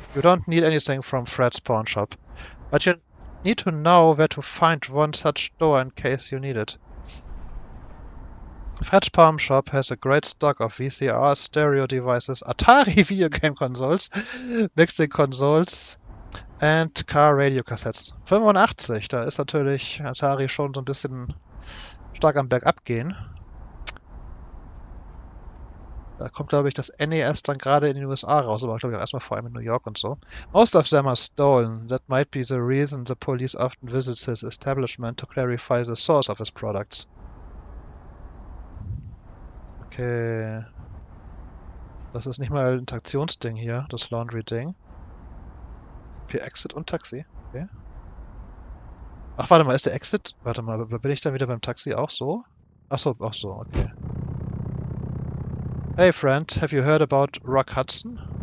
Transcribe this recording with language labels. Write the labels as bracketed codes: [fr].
[en] You don't need anything from Fred's pawn shop. But you need to know where to find one such door in case you need it. Fred's pawn shop has a great stock of VCR, stereo devices, Atari video game consoles, mixing consoles and car radio cassettes. [de] 85, da ist natürlich Atari schon so ein bisschen stark am Bergab gehen. Da kommt, glaube ich, das NES dann gerade in den USA raus, aber glaube ich auch erstmal vor allem in New York und so. [en] Most of them are stolen. That might be the reason the police often visits his establishment to clarify the source of his products. Okay. [de] Das ist nicht mal ein Interaktionsding hier, das Laundry-Ding. Für Exit und Taxi. Okay. Ach, warte mal, ist der Exit? Warte mal, bin ich dann wieder beim Taxi auch so? Ach so, okay. [en] Hey friend, have you heard about Rock Hudson?